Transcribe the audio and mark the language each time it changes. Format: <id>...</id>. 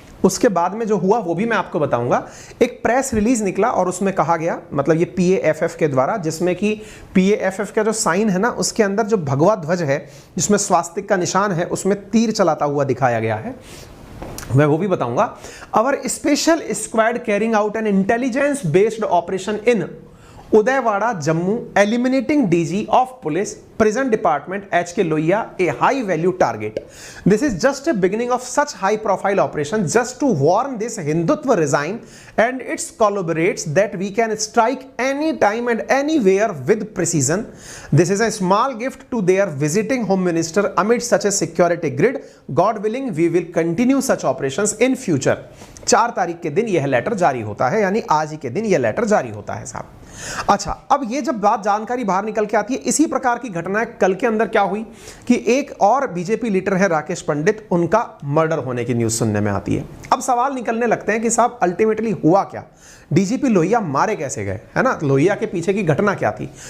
<hi>उसके बाद में जो हुआ वो भी मैं आपको बताऊंगा। एक प्रेस रिलीज निकला और उसमें कहा गया, मतलब ये PAFF के द्वारा, जिसमें कि PAFF का जो साइन है ना उसके अंदर जो भगवा ध्वज है जिसमें स्वास्तिक का निशान है उसमें तीर चलाता हुआ दिखाया गया है, मैं वो भी बताऊंगा।</hi> <en>Our special squad carrying out an intelligence based operation in Udaywada Jammu eliminating DG of police prison department HK Lohia a high value target. This is just a beginning of such high profile operation just to warn this Hindutva regime and its collaborates that we can strike any time and anywhere with precision. This is a small gift to their visiting home minister amid such a security grid. God willing we will continue such operations in future.</en> <hi>4 तारीख के दिन यह letter जारी होता है, यानी आज ही के दिन यह लेटर जारी होता है साहब। अच्छा, अब ये जब बात जानकारी बाहर निकल के आती है, इसी प्रकार की घटनाएं कल के अंदर क्या हुई कि एक और बीजेपी लीडर है राकेश पंडित, उनका मर्डर होने की न्यूज सुनने में आती है। अब सवाल निकलने लगते हैं कि साहब अल्टीमेटली हुआ क्या, डीजीपी लोहिया मारे कैसे गए, है ना, लोहिया के पीछे की घटना क्या थी।</hi>